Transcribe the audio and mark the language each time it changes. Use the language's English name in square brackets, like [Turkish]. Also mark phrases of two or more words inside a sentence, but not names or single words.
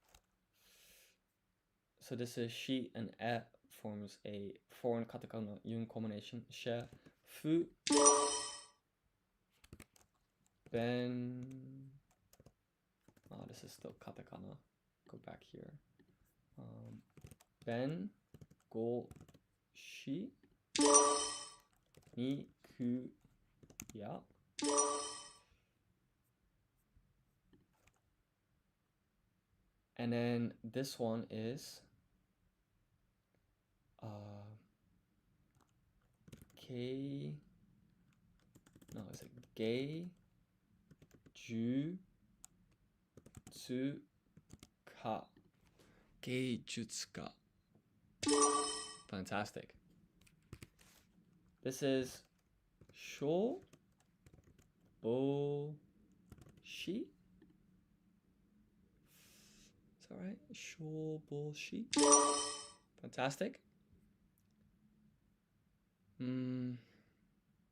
[English] So this is shi and e forms a foreign katakana yun combination. [Japanese] She. Fu. Ben. [English] This is still katakana. Go back here. [Japanese] Ben. Go. Shi. Ni. Ku. Ya. [English] And then this one is K. No, it's a gay. [Japanese] Ju. Tsu. Ka. Geijutsuka. [English] Fantastic. This is sho. [Japanese] Bo. Shi. [English] Is that right? [Japanese] Sho. Bo. Shi. [English] Fantastic.